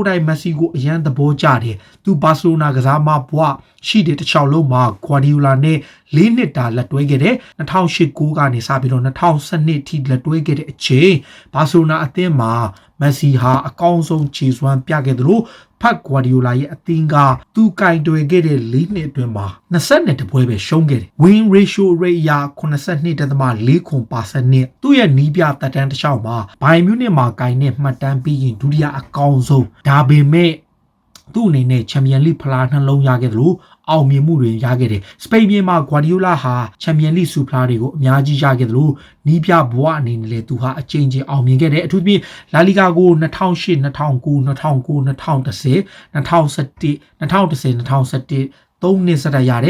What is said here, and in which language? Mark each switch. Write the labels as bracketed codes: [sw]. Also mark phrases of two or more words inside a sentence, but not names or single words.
[my] တိုင်မက်ဆီကိုအရန်သဘောကျတယ်သူဘာစီလိုနာကစားမဘွားရှိတဲ့တစ်ချောင်းလုံးမှာ Guardiola နဲ့၄နှစ်တာလက်တွဲခဲ့တယ်2008ကနေစပြီးတော့2012ထိလက်တွဲခဲ့တဲ့အချိန်ဘာစီလိုနာအသင်းမှာမက်ဆီဟာအကောင်းဆုံးခြေစွမ်းပြခဲ့သလိုဖက် Guardiola ရဲ့အသင်းကသူကင်တွယ်ခဲ့တဲ့၄နှစ်အတွင်းမှာ22ပွဲပဲရှုံးခဲ့တယ် [en] Win ratio rate [my] ရ 82.4% သူ့ရဲ့နီးပြတက်တန်းတစ်လျှောက်မှာဘိုင်မြူးနစ်မှာကင်နဲ့မှတ်တမ်းပြီးရင်ဒုတိယအကောင်းဆုံးဒါပေမဲ့သူ့အနေနဲ့ချန်ပီယံလိဖလားနှလုံးရခဲ့သလိုအောင်မြင်မှုတွေရခဲ့တယ်စပိန်ပြည်မှာ Guardiola ဟာချန်ပီယံလိဆူဖလားတွေကိုအများကြီးရခဲ့သလိုနီးပြဘွားအနေနဲ့လည်းသူဟာအချိန်ချင်းအောင်မြင်ခဲ့တယ်အထူးသဖြင့်လာလီဂါကို2008 2009 2009 2010 2011 2010 3နှစ်စတရတယ်